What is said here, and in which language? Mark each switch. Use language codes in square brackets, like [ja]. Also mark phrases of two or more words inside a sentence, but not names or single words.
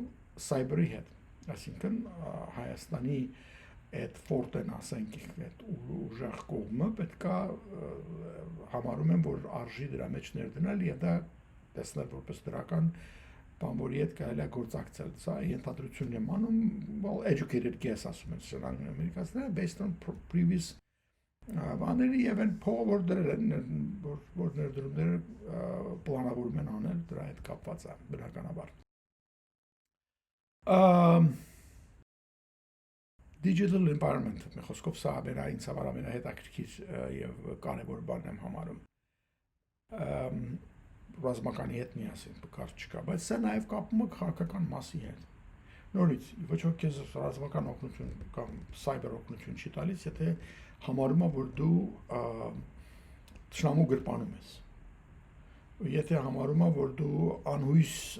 [hy] սայբերի հետ, այսինքն Հայաստանի այդ ֆորտեն ասենք այդ ուժեղ կողմը պետք է համարում եմ, որ արժի դրա մեջ ներդնել եւ դա տեսնել որպես դրական բան, որի հետ կարելի է գործակցել։ Սա ենթադրություն եմ անում, [en] well educated guess [hy] ասում են սրանք ամերիկացիները [en] based on previous [hy] բաների եւ այն փողը որ դրել են որ ներդրումները պլանավորում են անել դրա հետ կապված է բնականաբար [en] digital environment [hy] մի խոսքով սա ինձ համար ամենահետաքրքիր եւ կարեւոր բանն եմ համարում ռազմականի հետ միասին կարճ չկա բայց սա նաեւ կապում է քաղաքական մասի հետ նորից ոչ ոք քեզ ռազմական օգնություն կամ սայբեր օգնություն չի տալիս եթե համարում է, որ դու թշնամու գրպանում ես։ Եթե համարում է, որ դու անհույս